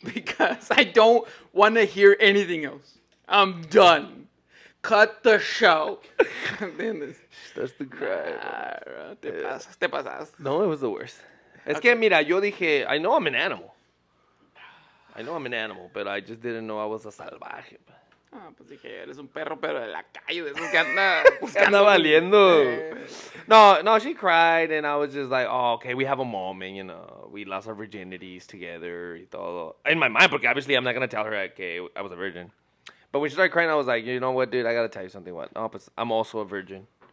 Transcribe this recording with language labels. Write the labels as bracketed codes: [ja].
[en] Because I don't want to hear anything else. I'm done. Cut the show. She starts to cry. [es] Te pasas. [en] No, it was the worst. [es] Es que, mira, yo dije, [en] I know I'm an animal. But I just didn't know I was a salvaje. [es] Ah, pues dije, eres un perro, pero de la calle, de esos que anda Anda buscando. valiendo. [en] No, she cried, and I was just like, oh, okay, we have a moment, you know. We lost our virginities together [es] y todo. [en] In my mind, [es] porque [en] obviously I'm not going to tell her, okay, I was a virgin. But when she started crying, I was like, you know what, dude, I got to tell you something. What? [es] No, pues, [en] I'm also a virgin.